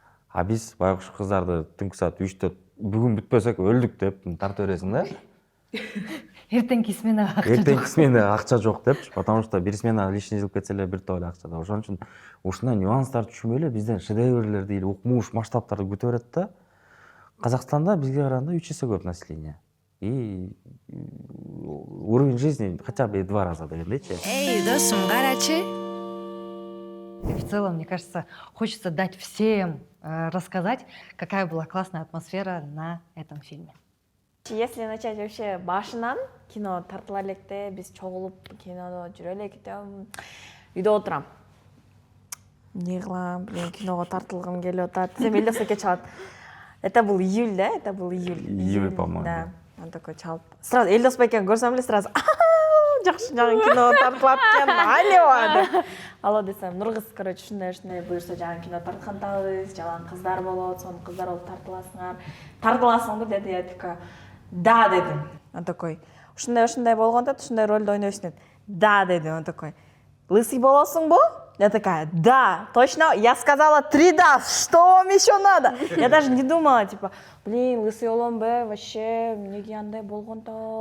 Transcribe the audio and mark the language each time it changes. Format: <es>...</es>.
<ky>А биз байкуш кыздарды түнкү саат 3-тө бүгүн бүтпөсөк өлдүк деп тартып бересиң да. Эртеңки сменага акча жок. Эртеңки сменага акча жок депчи,</ky> <ru>потому что</ru> <ky>бир смена</ky> <ru>лишний</ru> <ky>жылып кетсе эле бир топ эле акча да. Ошон үчүн ушундай нюанстарды түшүнбөй эле бизден шедеврлерди или укмуш масштабтарды күтө берет да. Казакстанда бизге караганда 3 эсе көп население.</ky> <ru>И уровень жизни хотя бы 2 раза</ru> <ky>дегендейчи. Эй, досум, гарачи.</ky> <ru>И в целом, мне кажется, хочется дать всем рассказать, какая была классная атмосфера на этом фильме. Если начать вообще</ru> <ky>башынан, кино тартыла электе, биз чогулуп кинодо жүрө элек, үйдө отурам. Эмне кылам, киного тартылгым келип атат. Десем Элдосбекке чалат.</ky> <ru>Это был июль, да? Это был июль. Июль, по-моему. Да. Он такой</ru> <ky>чалып. Сразу Элдосбекке көрсөм эле сразу жакшы жагы кино тартылат экен. Алло. Алло десем, Нургыз, короче, ушундай буюрса жагы кино тарткандабыз, жалаң кыздар болот, сонун кыздар болуп тартыласыңар. Тартыласыңбы деди,</ky> <ru>я такая, да,</ru> <ky>дедим.</ky> <ru>Он такой,</ru> <ky>ушундай болгондо, ушундай ролду ойнойсуң деди.</ky> <ru>Да,</ru> <ky>деди,</ky> <ru>он такой. Лысый</ru> <ky>болосуңбу?</ky> <ru>Я такая, да, точно. Я сказала 3 да, что вам еще надо? Я даже не думала, типа, блин,</ru> <ky>лысый болом бе,</ky> <ru>вообще,</ru> <ky>неге андай болгондо.</ky>